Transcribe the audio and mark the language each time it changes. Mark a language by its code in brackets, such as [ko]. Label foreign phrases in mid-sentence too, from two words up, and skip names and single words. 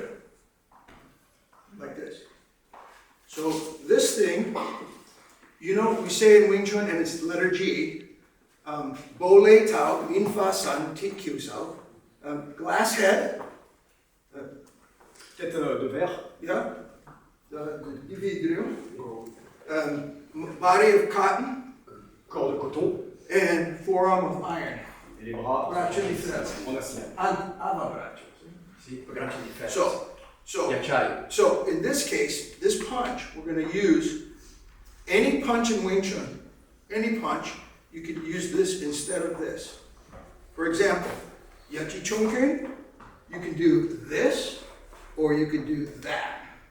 [en] Like this. So this thing, you know, we say in Wing Chun, and it's the letter G, [yue] 玻璃頭，棉花身，鐵橋手, [en] glass head, [fr] Tête de verre. [en] yeah, the vidrio, body of cotton, [fr] Corps de coton. [en] and forearm of iron. [fr] Et les bras [it] Braccio di ferro. [fr] en acier. [it] Avambraccio. Sì, braccia di ferro. [en] So in this case, this punch, we're going to use any punch in Wing Chun, any punch, you could use this instead of this. For example, Yachi Chungkin, you can do this, or you could do that.